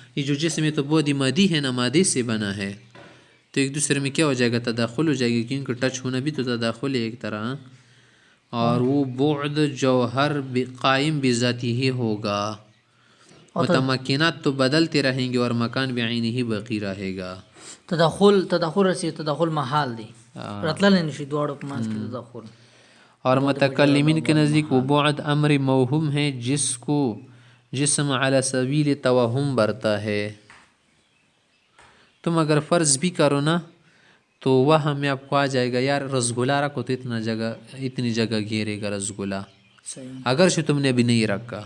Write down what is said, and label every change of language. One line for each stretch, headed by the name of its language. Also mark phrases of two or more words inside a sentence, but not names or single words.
Urdu: یہ جو جسم ہے تو بعد مادی ہے نا، مادے سے بنا ہے، تو ایک دوسرے میں کیا ہو جائے گا؟ تداخل ہو جائے گا، کیونکہ ٹچ ہونا بھی تو تداخل ہے ایک طرح. اور وہ بعد جوہر قائم بذاتی ہی ہوگا. متمکنات تو بدلتے رہیں گے اور مکان بعینہ ہی باقی رہے گا.
Pashto: تداخل رسی تداخل محال دی رتلل نشي دواړو په منځ کې تداخل.
Urdu: اور متکلمین کے نزدیک وہ بعد امر موہوم ہے جس کو جسم علی سبیل توہم برتا ہے. تم اگر فرض بھی کرو نا تو وہاں میں آپ کو آ جائے گا یار رسگلا رکھو تو اتنی جگہ گھیرے گا رسگلا، اگرچہ تم نے ابھی نہیں رکھا.